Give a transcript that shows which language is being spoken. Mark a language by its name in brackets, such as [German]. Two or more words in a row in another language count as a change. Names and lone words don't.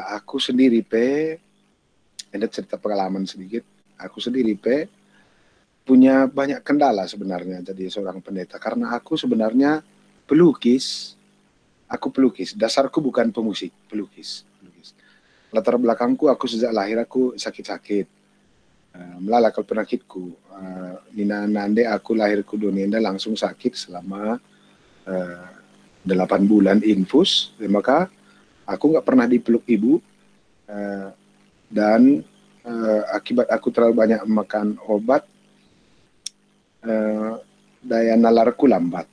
[Indonesian] Aku sendiri ada cerita pengalaman sedikit. Aku sendiri punya banyak kendala sebenarnya jadi seorang pendeta, karena aku sebenarnya pelukis. Aku pelukis, dasarku bukan pemusik, pelukis. Latar belakangku, aku sejak lahir aku sakit-sakit, melalakal penyakitku. [Batak Karo] Nina nande [Indonesian] aku lahir ke dunia langsung sakit selama 8 bulan infus, maka aku nggak pernah dipeluk ibu, dan akibat aku terlalu banyak makan obat, daya nalarku lambat.